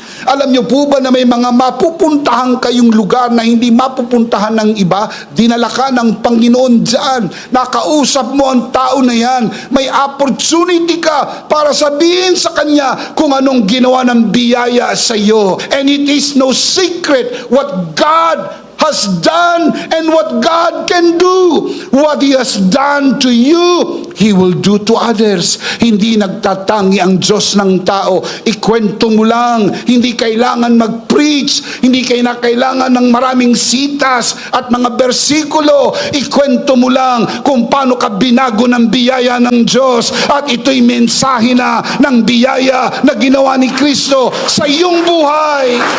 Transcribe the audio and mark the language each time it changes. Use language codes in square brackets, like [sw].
[tl] Alam niyo po ba na may mga mapupuntahan kayong lugar na hindi mapupuntahan ng iba? Dinala ka ng Panginoon dyan. Nakausap mo ang tao na yan. May opportunity ka para sabihin sa kanya kung anong ginawa ng biyaya sa iyo. [en] And it is no secret what God has done and what God can do. What He has done to you, He will do to others. [tl] Hindi nagtatangi ang Diyos ng tao. Ikwento mo lang. Hindi kailangan mag-preach. Hindi kailangan ng maraming sitas at mga bersikulo. Ikwento mo lang kung paano ka binago ng biyaya ng Diyos. At ito'y mensahe na ng biyaya na ginawa ni Kristo sa iyong buhay.